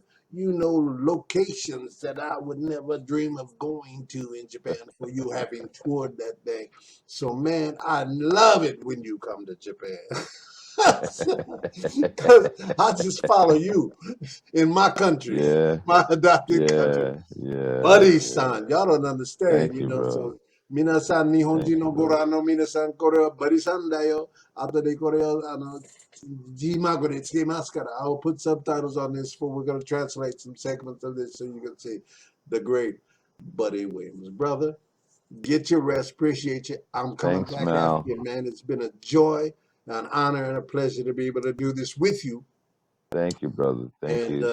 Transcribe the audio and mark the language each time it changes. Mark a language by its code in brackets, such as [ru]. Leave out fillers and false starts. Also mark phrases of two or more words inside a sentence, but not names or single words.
[en] You know locations that I would never dream of going to in Japan for you having toured that thing. So, man, I love it when you come to Japan. Because I just follow you in my country, my adopted country. Buddy-san, y'all don't understand, So, [ja] 皆さん 日本人の ご覧の 皆さん これは Buddyさん だよ. 後で これを 字幕で 付けます から. [en] I will put subtitles on this we're going to translate some segments of this so you can see the great Buddy Williams. Brother, get your rest. Appreciate you. I'm coming back after you, man. It's been a joy, an honor, and a pleasure to be able to do this with you. Thank you, brother. Thank you.